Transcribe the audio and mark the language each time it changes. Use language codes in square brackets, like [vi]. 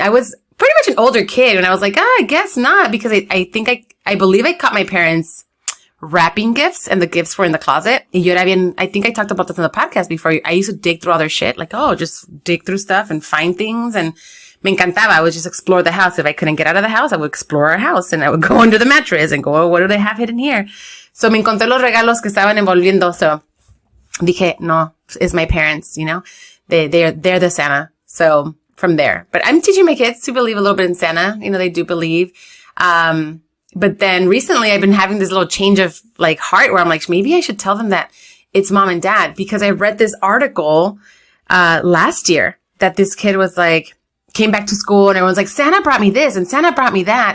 [en] I was pretty much an older kid when I was I guess not, because I believe I caught my parents wrapping gifts, and the gifts were in the closet. [es] Y yo era bien, [en] I think I talked about this in the podcast before. I used to dig through all their shit, just dig through stuff and find things. And [es] me encantaba. [en] I would just explore the house. If I couldn't get out of the house, I would explore our house, and I would go under the mattress and go, oh, what do they have hidden here? [es] So me encontré los regalos que estaban envolviendo. [en] So [es] dije, [en] no, it's my parents, they're the Santa. So from there, but I'm teaching my kids to believe a little bit in Santa. They do believe. But then recently I've been having this little change of heart where I'm maybe I should tell them that it's mom and dad, because I read this article, last year that this kid was came back to school and everyone's Santa brought me this and Santa brought me that.